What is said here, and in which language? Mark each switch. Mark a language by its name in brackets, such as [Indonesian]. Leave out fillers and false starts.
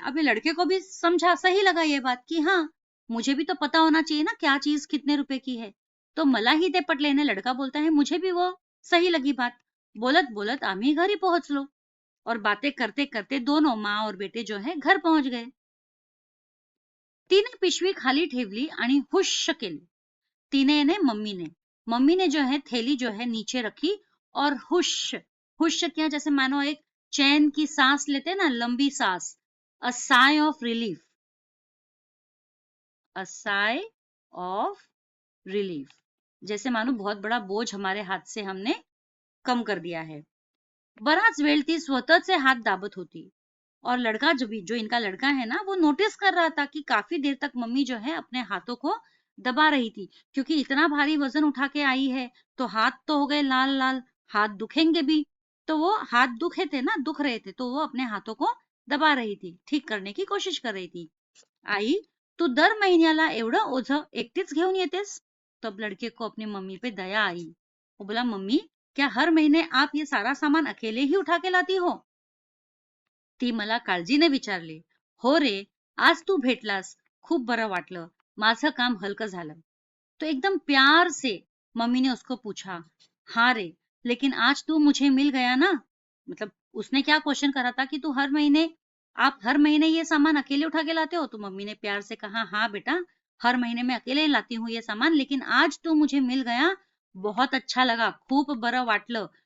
[Hindi] अभी लड़के को भी समझा, सही लगा ये बात कि हाँ, मुझे भी तो पता होना चाहिए ना क्या चीज कितने रुपए की है. [Marathi] तो मला ही ते पटले ने, [Hindi] लड़का बोलता है मुझे भी वो सही लगी बात. [Marathi] बोलत बोलत आम्ही घरी पोहोचलो [Hindi] और बातें करते करते दोनों माँ और बेटे जो है घर पहुंच गए. [Marathi] तिने पिशवी खाली ठेवली आणि हुश केली. [Hindi] तिने ने मम्मी ने जो है थैली जो है नीचे रखी और हुश हुश किया, जैसे मानो एक चैन की सांस लेते ना, लंबी सांस, [English] a sigh of relief, [Hindi] a sigh of relief, जैसे मानो बहुत बड़ा बोझ हमारे हाथ से हमने कम कर दिया है. [Marathi] बराच वेळ ती स्वतःचे हात दाबत होती. [Hindi] और लड़का जो इनका लड़का है ना, वो नोटिस कर रहा था कि काफी देर तक मम्मी जो है अपने हाथों को दबा रही थी, क्योंकि इतना भारी वजन उठा के आई है, तो हाथ तो हो गए लाल लाल, हाथ दुखेंगे भी. तो वो हाथ दुख रहे थे, तो वो अपने हाथों को दबा रही थी, ठीक करने की कोशिश कर रही थी. [Marathi] आई, तू दर महिन्याला एवढं ओझं एकटीच घेऊन येतेस? [Hindi] तब लड़के को अपनी मम्मी पे दया आई. वो बोला, मम्मी क्या हर महीने आप ये सारा सामान अकेले ही उठा के लाती हो? [Marathi] ती मला काळजीने विचारली. हो रे, आज तू भेटलास, खूप बरं वाटलं. माझं काम हलकं झालं. [Hindi] तो एकदम प्यार से मम्मी ने उसको पूछा, हाँ रे, लेकिन आज तू मुझे मिल गया ना। मतलब उसने क्या क्वेश्चन करा था कि तू हर महीने, आप हर महीने ये सामान अकेले उठा के लाते हो? तो मम्मी ने प्यार से कहा, हाँ बेटा, हर महीने मैं अकेले लाती हूँ ये सामान, लेकिन आज तू मुझे मिल गया, बहुत अच्छा लगा, [Marathi] खूप बरं वाटलं.